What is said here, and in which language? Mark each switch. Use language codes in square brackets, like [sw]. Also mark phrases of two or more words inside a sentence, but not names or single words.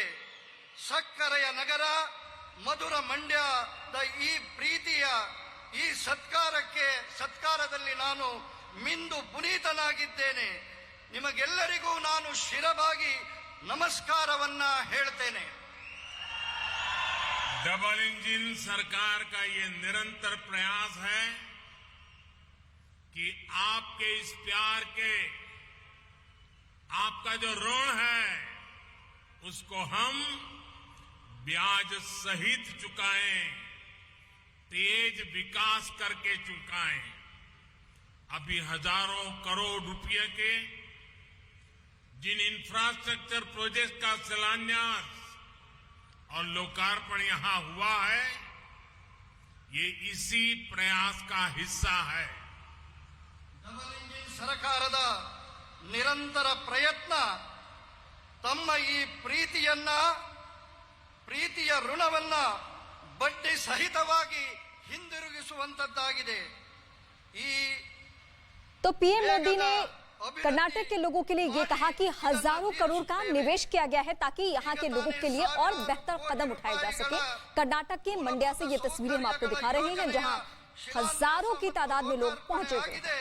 [kn] ಸಕ್ಕರೆಯ ನಗರ ಮಧುರ ಮಂಡ್ಯದ ಈ ಪ್ರೀತಿಯ ಈ ಸತ್ಕಾರದಲ್ಲಿ ನಾನು ಮಿಂದು ಪುನೀತನಾಗಿದ್ದೇನೆ. ನಿಮಗೆಲ್ಲರಿಗೂ ನಾನು ಶಿರಬಾಗಿ ನಮಸ್ಕಾರವನ್ನ ಹೇಳ್ತೇನೆ. [en] double engine [hi] सरकार का ये निरंतर प्रयास है कि आपके इस प्यार के, आपका जो ऋण है उसको हम ब्याज सहित चुकाएं, तेज विकास करके चुकाएं। अभी हजारों करोड़ रुपए के जिन [en] infrastructure project [hi] का शिलान्यास और लोकार्पण यहां हुआ है, ये इसी प्रयास का हिस्सा है. [en] double engine [kn] ಸರ್ಕಾರದ ನಿರಂತರ ಪ್ರಯತ್ನ ತಮ್ಮ ಈ ಪ್ರೀತಿಯ ಋಣವನ್ನ ಬಡ್ಡಿ ಸಹಿತವಾಗಿ ಹಿಂದಿರುಗಿಸುವಂತದ್ದಾಗಿದೆ. [hi] तो पीएम मोदी ने कर्नाटक के लोगों के लिए ये कहा कि हजारों करोड़ का निवेश किया गया है ताकि यहाँ के लोगों के लिए और बेहतर कदम उठाए जा सके. कर्नाटक के मंड्या से ये तस्वीरें हम आपको दिखा रहे हैं जहाँ हजारों की तादाद में लोग पहुंचे हुए हैं.